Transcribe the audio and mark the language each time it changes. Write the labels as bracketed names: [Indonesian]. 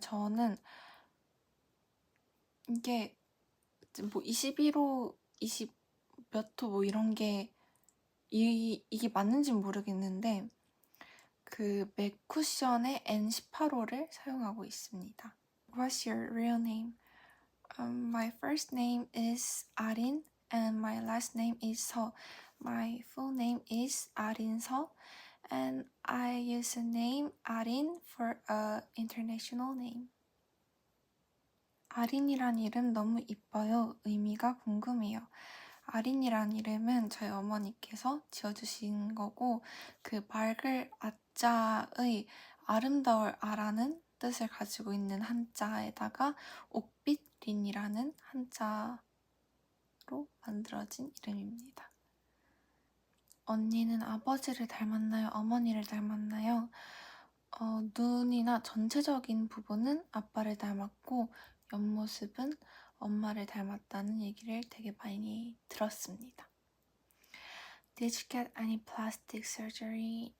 [Korean] 저는 이게 뭐 21호, 20 몇 호 뭐 이런 게 이게 맞는지는 모르겠는데 그 맥 쿠션의 N18호를 사용하고 있습니다. [English] What's your real name? My first name is Arin and my last name is Seo. My full name is Arin Seo and I use the name Arin for a international name. [Korean] 아린이란 이름 너무 이뻐요. 의미가 궁금해요. 아린이란 이름은 저희 어머니께서 지어주신 거고 그 맑을 아자의 아름다울 아라는 뜻을 가지고 있는 한자에다가 옥빛린이라는 한자로 만들어진 이름입니다. 언니는 아버지를 닮았나요? 어머니를 닮았나요? 눈이나 전체적인 부분은 아빠를 닮았고 옆모습은 엄마를 닮았다는 얘기를 되게 많이 들었습니다. [English] Did you get any plastic surgery?